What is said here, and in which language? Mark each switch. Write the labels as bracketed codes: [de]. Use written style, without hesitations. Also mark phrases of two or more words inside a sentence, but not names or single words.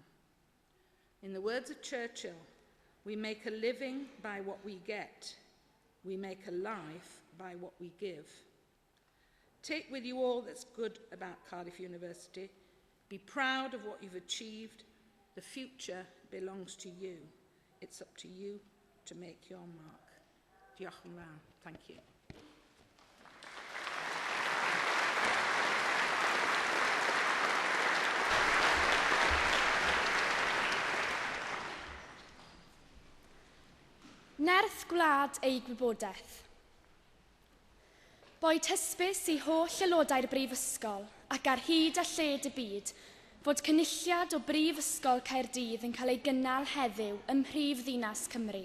[en] In the words of Churchill, we make a living by what we get. We make a life by what we give. Take with you all that's good about Cardiff University. Be proud of what you've achieved. The future belongs to you. It's up to you to make your mark. [cy] Diolch yn fawr. [en] Thank you. [cy] Nerth gwlad ei gwybodaeth. Boed hysbys i holl aelodau'r Brifysgol ac ar hyd a lled y byd fod cynulliad o Brifysgol Caerdydd yn cael ei gynnal heddiw ym Mhrifddinas Cymru.